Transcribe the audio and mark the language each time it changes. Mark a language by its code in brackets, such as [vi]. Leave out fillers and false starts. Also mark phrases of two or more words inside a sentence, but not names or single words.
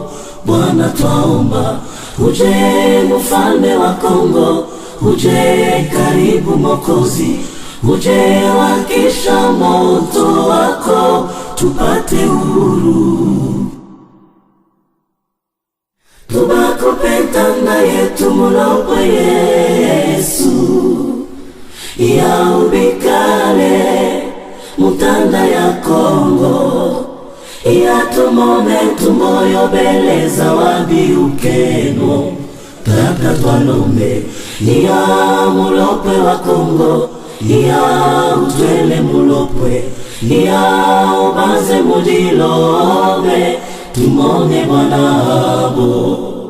[sw] Bwana twaomba, uje mfalme wa Kongo, uje karibu Mwokozi, uje wakisha moto wako tupate uhuru. [lu] Tubakupenda yetu mulopwe Yesu, ya ubikale mutanda ya Kongo, ya tumome tumoyo beleza wabiukeno. Tata twalombe ya mulopwe wa Kongo, ya utwele mulopwe, ya ubanze mudilobe tumone Bwanabo.